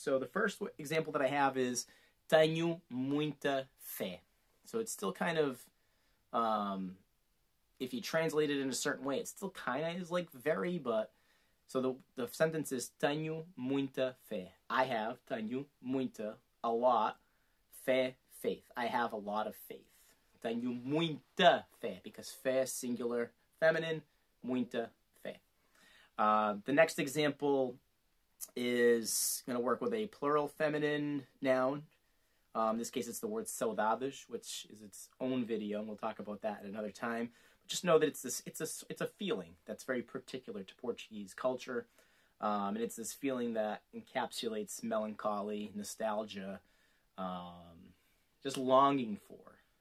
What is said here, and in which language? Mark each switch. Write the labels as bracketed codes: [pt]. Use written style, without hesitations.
[en] So the first example that I have is [pt] tenho muita fé. [en] So it's still kind of, if you translate it in a certain way, it still kind of is like very, but so the sentence is [pt] tenho muita fé. [en] I have, [pt] tenho muita, [en] a lot, fé, faith. I have a lot of faith. [pt] Tenho muita fé, [en] because fé is singular, feminine, [pt] muita fé. [en] The next example is going to work with a plural feminine noun. In this case, it's the word saudades, which is its own video, and we'll talk about that at another time. But just know that it's a feeling that's very particular to Portuguese culture, and it's this feeling that encapsulates melancholy, nostalgia, just longing for.